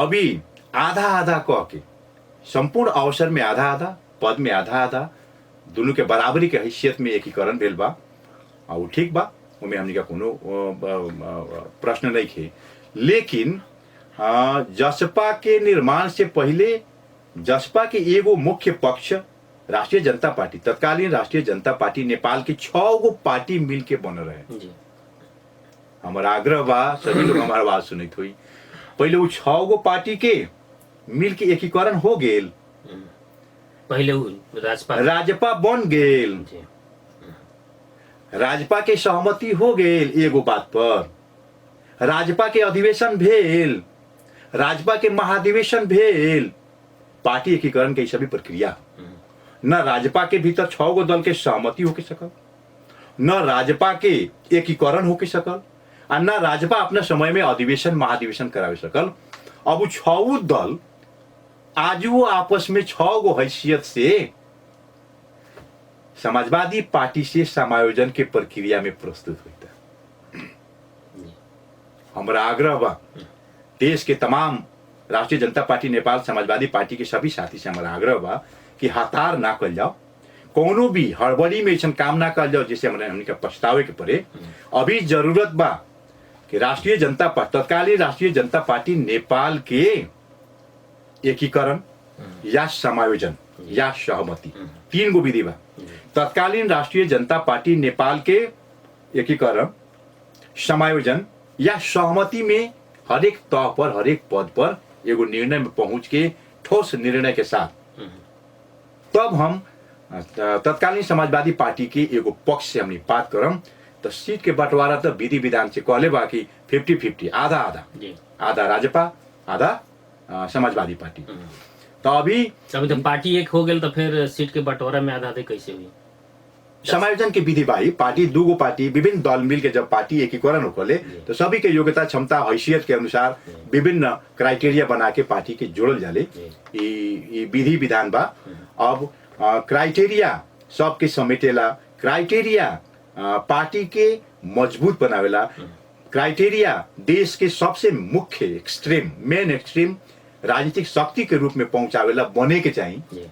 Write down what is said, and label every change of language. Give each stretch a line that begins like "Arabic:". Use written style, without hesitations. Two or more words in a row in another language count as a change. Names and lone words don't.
Bhojpuri: अभी आधा आधा कह के संपूर्ण अवसर में आधा आधा, पद में आधा आधा, दोनों के बराबरी के हैसियत में एकीकरण भेल बा। और ठीक बा, उमे हमनी का कोनो प्रश्न नहीं है। लेकिन जसपा के निर्माण से पहले जसपा के एगो मुख्य पक्ष राष्ट्रीय जनता पार्टी, तत्कालीन राष्ट्रीय जनता पार्टी नेपाल के 6 गो पार्टी मिल के बन रहे। जी हमारा आग्रह बा, सभी लोग हमारा बात सुनित हुई, पहले वो 6 गो पार्टी के मिल के एकीकरण हो गेल, पहले वो राजपा बन गेल, जी राजपा के सहमति हो गेल एगो बात पर, राजपा के अधिवेशन भेल, राजपा के महाधिवेशन भेल। पार्टी एकीकरण के सभी प्रक्रिया न राजपा के भीतर 6 गो दल के सहमति होके सकल, न राजपा के एकीकरण होके सकल, और न राजपा अपना समय में अधिवेशन महाधिवेशन करावे सकल। अब 6 दल आज वो आपस में 6 गो हैसियत से समाजवादी पार्टी से समायोजन के प्रक्रिया में प्रस्तुत होता। हमारा आग्रह बा देश के तमाम राष्ट्रीय जनता पार्टी नेपाल समाजवादी पार्टी के सभी साथी से हमारा आग्रह बा कि हतार ना कर जाओ, कोनो भी हड़बड़ी में ऐसा काम ना कर जाओ जिससे हमने पछतावे के पड़े। अभी जरूरत बा कि राष्ट्रीय जनता पार्टी, तत्कालीन राष्ट्रीय जनता पार्टी नेपाल के एकीकरण या समायोजन या सहमति, 3 गो विधि बा। तत्कालीन राष्ट्रीय जनता पार्टी नेपाल के एकीकरण, समायोजन या सहमति में हरेक तह पर, हरेक पद पर एगो निर्णय में पहुंच के ठोस निर्णय के साथ तब हम तत्कालीन समाजवादी पार्टी के एगो पक्ष से हमने बात करम। तो सीट के बंटवारा तो विधि विधान से कहले बा कि 50-50, आधा आधा, आधा राजपा, आधा समाजवादी पार्टी। तो अभी तो पार्टी एक हो गई, तो फिर सीट के बंटवारा में आधा आधे कैसे हुई? समायोजन की विधि भाई, पार्टी 2 गो पार्टी विभिन्न दल मिल के जब पार्टी एकीकरण होले तो सभी के योग्यता क्षमता हैसियत के अनुसार विभिन्न क्राइटेरिया बना के पार्टी के जोड़ल जाले। ई विधि विधान बा। अब क्राइटेरिया सबके समेटेला, क्राइटेरिया पार्टी के मजबूत बनावेला, क्राइटेरिया देश के सबसे मुख्य
English: extreme, main extreme
Bhojpuri: राजनीतिक शक्ति के रूप में पहुंचावेला बने के चाहिए।